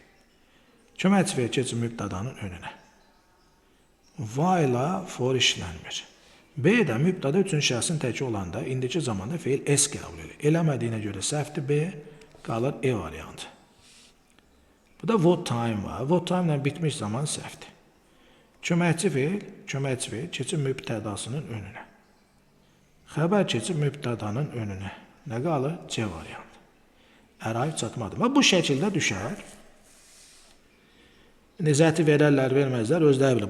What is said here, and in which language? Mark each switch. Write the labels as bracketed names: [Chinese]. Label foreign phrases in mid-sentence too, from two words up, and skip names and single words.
[Azerbaijani] Köməkçi və keçib mübtədanın önünə. Why ilə for işlənmir. B də mübtəda üçüncü şəxsin təki olanda indiki zamanda feil S qəbul edir. Eləmədiyinə görə səhvdir B, qalır E variantı. Bu da [English] what time [Azerbaijani] var. [English] What time [Azerbaijani] ilə bitmiş zaman səhvdir. Köməkçi feil keçib mübtədasının önünə. Xəbər keçib mübtədanın önünə. Nə qalır? C variantı. Əraif çatmadır. Və bu şəkildə düşər. Nezəti verərlər, verməzlər, özləri bilir.